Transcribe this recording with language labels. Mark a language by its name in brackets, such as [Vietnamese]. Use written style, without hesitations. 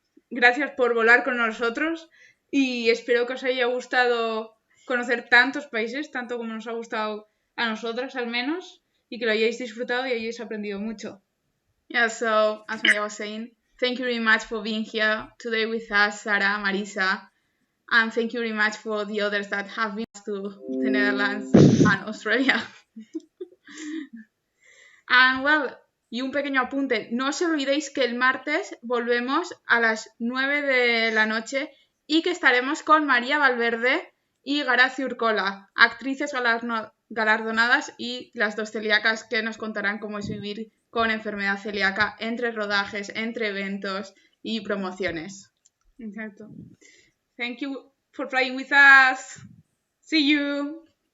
[Spanish] Gracias por volar con nosotros y espero que os haya gustado conocer tantos países, tanto como nos ha gustado a nosotras al menos, y que lo hayáis disfrutado y hayáis aprendido mucho. [English] Yeah, so as Maya was saying, thank you very much for being here today with us, Sarah, Marisa, And thank you very much for the others that have been to the Netherlands and Australia. And well, [Spanish] y un pequeño apunte, no os olvidéis que el martes volvemos a las 9 de la noche y que estaremos con María Valverde y Garazi Urcola, actrices galardonadas y las dos celíacas que nos contarán cómo es vivir con enfermedad celíaca entre rodajes, entre eventos y promociones. Exacto. [English] Thank you for playing with us. See you.